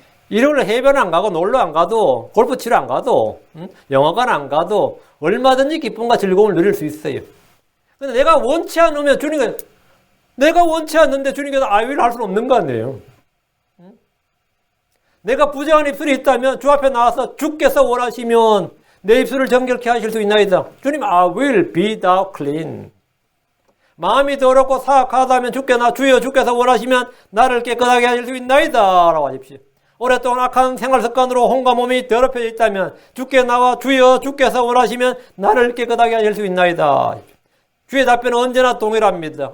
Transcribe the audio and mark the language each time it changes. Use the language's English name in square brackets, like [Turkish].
[Korean] 일요일날 해변 안 가고 놀러 안 가도 골프 치러 안 가도 영화관 안 가도 얼마든지 기쁨과 즐거움을 누릴 수 있어요. 근데 내가 원치 않으면 내가 원치 않는데 주님께서 [English] I will [Korean] 할 수는 없는 거 아니에요. 내가 부정한 입술이 있다면 주 앞에 나와서 주께서 원하시면 내 입술을 정결케 하실 수 있나이다. [English] 주님 I will be thou clean. [Korean] 마음이 더럽고 사악하다면 주여 주께서 원하시면 나를 깨끗하게 하실 수 있나이다 라고 하십시오. 오랫동안 악한 생활 습관으로 혼과 몸이 더럽혀져 있다면 주께 나와 주여 주께서 원하시면 나를 깨끗하게 하실 수 있나이다. 주의 답변은 언제나 동일합니다.